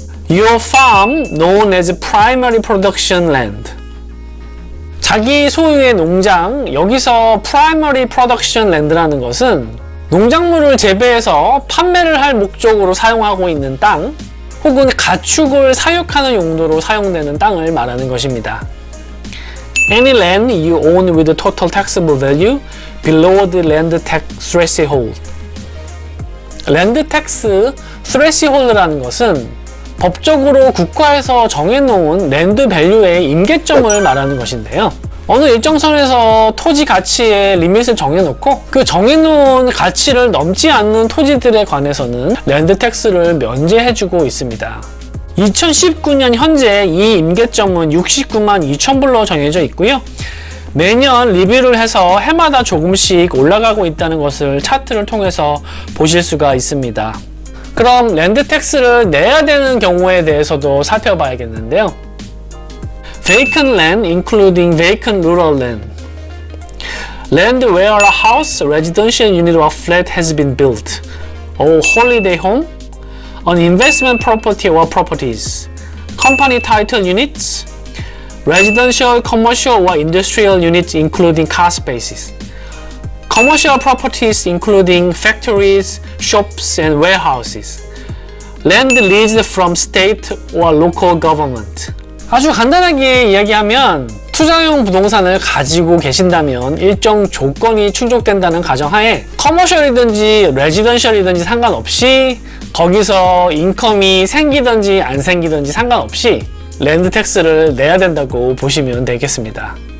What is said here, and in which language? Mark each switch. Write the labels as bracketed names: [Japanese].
[English] Your farm known as primary production land, [Korean] 자기 소유의 농장, 여기서 primary production land라는 것은 농작물을 재배해서 판매를 할 목적으로 사용하고 있는 땅 혹은 가축을 사육하는 용도로 사용되는 땅을 말하는 것입니다. [English] Any land you own with a total taxable value below the land tax threshold. [Korean] land tax threshold라는 것은 법적으로 국가에서 정해놓은 랜드 밸류의 임계점을 말하는 것인데요. 어느 일정 선에서 토지 가치의 리밋을 정해놓고 그 정해놓은 가치를 넘지 않는 토지들에 관해서는 랜드 텍스를 면제해주고 있습니다. 2019년 현재 이 임계점은 69만 2천 불로 정해져 있고요. 매년 리뷰를 해서 해마다 조금씩 올라가고 있다는 것을 차트를 통해서 보실 수가 있습니다. 그럼 랜드 텍스를 내야 되는 경우에 대해서도 살펴봐야겠는데요. [English] Vacant land including vacant rural land. Land where a house, residential unit or flat has been built. Or holiday home. An investment property or properties. Company title units. Residential, commercial or industrial units including car spaces. Commercial properties including factories, shops and warehouses. Land leased from state or local government. [Korean] 아주 간단하게 이야기하면 투자용 부동산을 가지고 계신다면 일정 조건이 충족된다는 가정하에 커머셜이든지 레지던셜이든지 상관없이 거기서 인컴이 생기든지 안 생기든지 상관없이 랜드 텍스를 내야 된다고 보시면 되겠습니다.